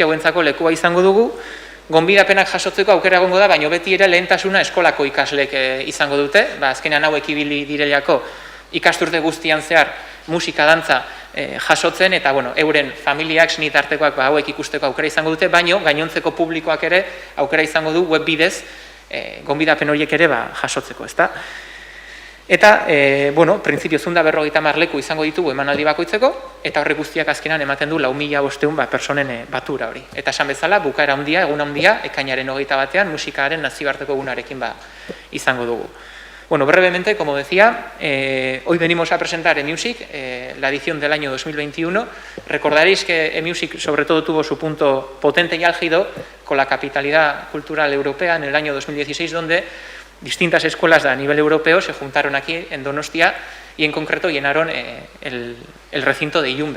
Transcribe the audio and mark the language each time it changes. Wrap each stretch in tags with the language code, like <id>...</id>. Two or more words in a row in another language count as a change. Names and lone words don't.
<eu>hauentzako lekua izango dugu, gonbidapenak jasotzeko aukera egongo da, baino beti ere lehentasuna eskolako ikaslek izango dute, azkenean hauek ibili direlako ikasturte guztian zehar musika dantza jasotzen, eta euren familiak, senitartekoak hauek ikusteko aukera izango dute, baino gainontzeko publikoak ere aukera izango du web bidez gonbidapen horiek ere jasotzeko, ezta? Eta, printzipio 150 leku izango ditugu emanaldi bakoitzeko, eta horrek guztiak azkenan ematen du 4.500 personen batura hori. Eta esan bezala, bukaera handia, egun handia, ekainaren 21 musikaren nazioarteko egunarekin izango dugu.</eu> <es>Brevemente, como decía, hoy venimos a presentar e-music, la edición del año 2021. Recordaréis que e-music sobre todo tuvo su punto potente y álgido con la capitalidad cultural europea en el año 2016, donde distintas escuelas a nivel europeo se juntaron aquí en Donostia y en concreto llenaron el recinto de Ilunbe.</es>